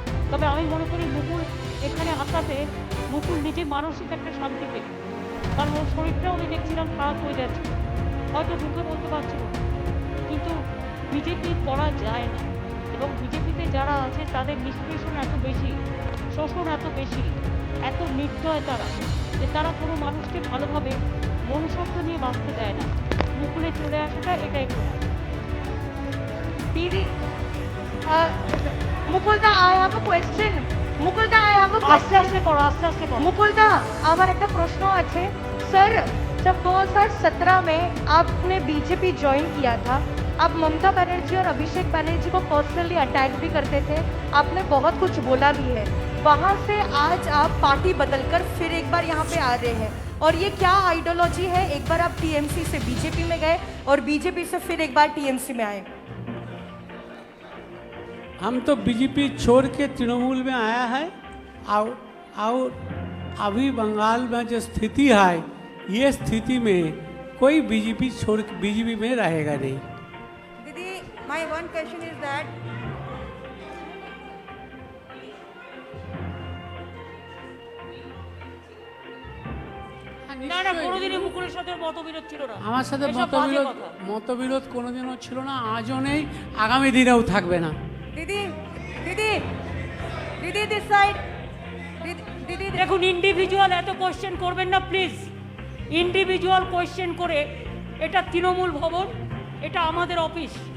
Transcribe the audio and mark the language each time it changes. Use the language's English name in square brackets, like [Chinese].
[Bangla] তবে আমি মনে করি মুকুল এখানে আসাতে মুকুল নিজে মানসিক একটা শান্তি পেল, কারণ ওর শরীরটাও আমি দেখছিলাম খারাপ হয়ে যাচ্ছে, হয়তো মুখে বলতে পারছিল না, কিন্তু বিজেপি করা যায় না। এবং বিজেপিতে যারা আছে তাদের নিষ্পেষণ এত বেশি, শোষণ এত বেশি, এত নির্দয় তারা, যে তারা কোনো মানুষকে ভালোভাবে মনুষ্যত্ব নিয়ে বাঁচতে দেয় না। মুকুলে চলে আসাটা এটাই প্রমাণ। [English] দিদি, মুকুলদা, I have a question. মুকুলদা, I have a [Bangla] আস্তে আস্তে করো, আস্তে আস্তে করো। मुकुलदा, আমার একটা প্রশ্ন আছে। [Hindi] सर, जब 2017 में आपने बीजेपी ज्वाइन किया था, आप ममता बनर्जी और अभिषेक बनर्जी को पर्सनली अटैक भी करते थे, आपने बहुत कुछ बोला भी है। वहाँ से आज आप पार्टी बदलकर फिर एक बार यहाँ पे आ रहे हैं, और ये क्या आइडियोलॉजी है? एक बार आप टीएमसी से बीजेपी में गए और बीजेपी से फिर एक बार टीएमसी में आए। हम तो बीजेपी छोड़ के तृणमूल में आया है, और अभी बंगाल में जो स्थिति है, ये स्थिति में कोई बीजेपी छोड़ बीजेपी में रहेगा नहीं। [English] दीदी, my one question is that [Bangla] না না, কোনোদিনই মুকুলের সাথে মতবিরোধ ছিল না। আমার সাথে এসব বাজে কথা। মতবিরোধ কোনোদিনও ছিল না, আজও নেই, আগামী দিনেও থাকবে না। दीदी, दीदी, दीदी this side, दीदी, दीदी, দেখুন, ইন্ডিভিজুয়াল এত কোয়েশ্চেন করবেন না প্লিজ। ইন্ডিভিজুয়াল কোয়েশ্চেন করে, এটা তৃণমূল ভবন, এটা আমাদের অফিস।